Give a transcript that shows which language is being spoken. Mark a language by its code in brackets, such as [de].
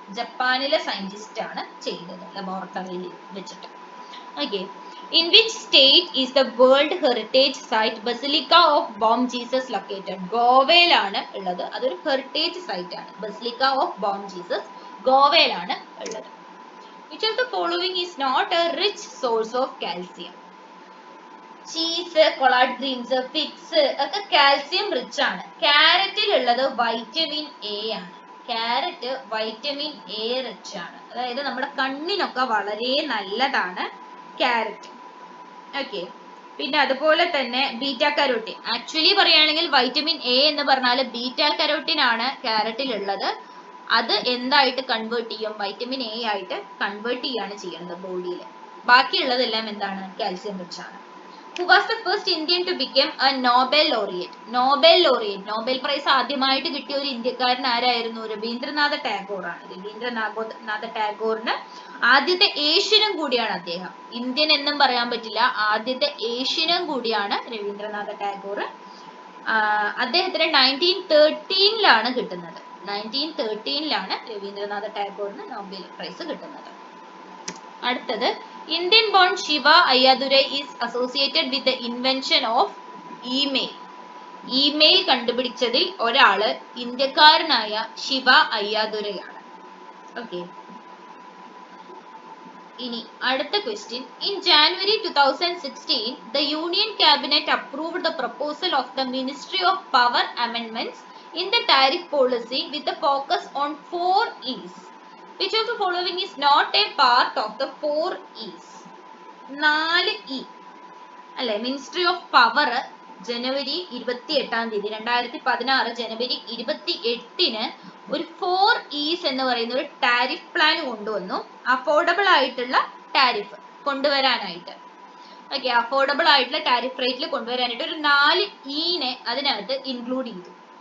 [ml] ജപ്പാനിലെ സയന്റിസ്റ്റ് ആണ് ചെയ്തത് ലബോറട്ടറിയിൽ വെച്ചിട്ട്. [en] Okay, in which state is the world heritage site Basilica of Bom Jesus located? [ml] ഗോവയിലാണ് ഉള്ളത്. അതൊരു ഹെറിറ്റേജ് സൈറ്റ് ആണ്. ബസിലിക്ക ഓഫ് ബോം ജീസസ് ഗോവയിലാണ് ഉള്ളത്. [en] Which of the following is not a rich source of calcium? [ml] Cheese, കൊളാഡ് Green's, figs ഒക്കെ calcium rich ആണ്. ക്യാരറ്റിൽ ഉള്ളത് vitamin A ആണ്. ക്യാരറ്റ് വൈറ്റമിൻ എ റിച്ച് ആണ്. അതായത് നമ്മുടെ കണ്ണിനൊക്കെ വളരെ നല്ലതാണ് ക്യാരറ്റ്. ഓക്കെ, പിന്നെ അതുപോലെ തന്നെ ബീറ്റ കരോട്ടിൻ. ആക്ച്വലി പറയുകയാണെങ്കിൽ വൈറ്റമിൻ എ എന്ന് പറഞ്ഞാൽ ബീറ്റ കരോട്ടിൻ ആണ് ക്യാരറ്റിൽ ഉള്ളത്. അത് എന്തായിട്ട് കൺവേർട്ട് ചെയ്യും? വൈറ്റമിൻ എ ആയിട്ട് കൺവേർട്ട് ചെയ്യാണ് ചെയ്യുന്നത് ബോഡിയിൽ. ബാക്കിയുള്ളതെല്ലാം എന്താണ്? കാൽസ്യം റിച്ച് ആണ്. [en] Who was the first Indian to become a Nobel laureate? [ml] Nobel prize ആദ്യമായിട്ട് കിട്ടിയ ഒരു ഇന്ത്യക്കാരൻ ആരായിരുന്നു? രവീന്ദ്രനാഥ ടാഗോർ ആണ്. രവീന്ദ്രനാഥ ടാഗോറിന് ആദ്യത്തെ ഏഷ്യനും കൂടിയാണ് അദ്ദേഹം. ഇന്ത്യൻ എന്നും പറയാൻ പറ്റില്ല, ആദ്യത്തെ ഏഷ്യനും കൂടിയാണ് രവീന്ദ്രനാഥ ടാഗോർ. അദ്ദേഹത്തിന് 1913 കിട്ടുന്നത്. 1913 രവീന്ദ്രനാഥ ടാഗോറിന് നോബൽ പ്രൈസ് കിട്ടുന്നത്. [en] അടുത്തത്, Indian born Shiva Ayyadurai is associated with the invention of email. [ml] Email കണ്ടുപിടിച്ചതിൽ ഒരാള് ഇന്ത്യക്കാരനായ ശിവ അയ്യാദുരൈയാണ്. ഓക്കെ, ഇനി അടുത്ത question. [en] In January 2016 the Union Cabinet approved the proposal of the Ministry of Power amendments in the tariff policy with a focus on 4 E's. Which of the following is not a part of the 4 E's? [ml] 4 E അല്ലെ? Ministry of power ജനുവരി 28 2016 ജനുവരി 28 ഒരു 4 E's എന്ന് പറയുന്ന ഒരു tariff plan കൊണ്ടുവന്നു. Affordable ആയിട്ടുള്ള tariff കൊണ്ടുവരാനായിട്ട്. Okay, affordable ആയിട്ടുള്ള tariff റേറ്റിൽ കൊണ്ടുവരാനായിട്ട് ഒരു 4 E അതിനകത്ത് ഇൻക്ലൂഡ് ചെയ്തു.